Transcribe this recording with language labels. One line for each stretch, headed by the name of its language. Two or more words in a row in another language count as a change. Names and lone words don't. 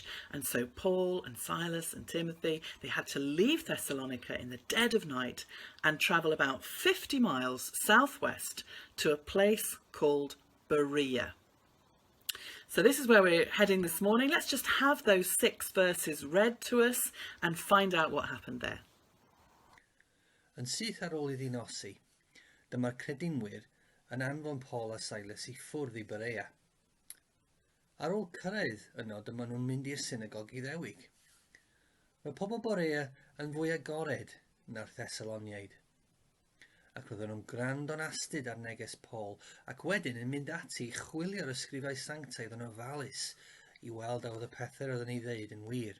English: And so Paul and Silas and Timothy, they had to leave Thessalonica in the dead of night and travel about 50 miles southwest to a place called Berea. So this is where we're heading this morning. Let's just have those 6 verses read to us and find out what happened there.
Welsh: Yn syth ar ôl iddi nosi, dyma'r credinwyr yn anfon Paul a Silas I ffwrdd I Berea. Ar ôl cyrraedd yno, dyma nhw'n mynd i'r synagog Iddewig. Mae pobl Berea yn fwy agored na'r Thessaloniaid, ac roedden nhw'n gwrando'n astyd ar neges Paul, ac wedyn yn mynd ati I chwilio'r ysgrifau sanctaidd yn ofalus I weld a oedd y pethau roedden I ddeud yn wir.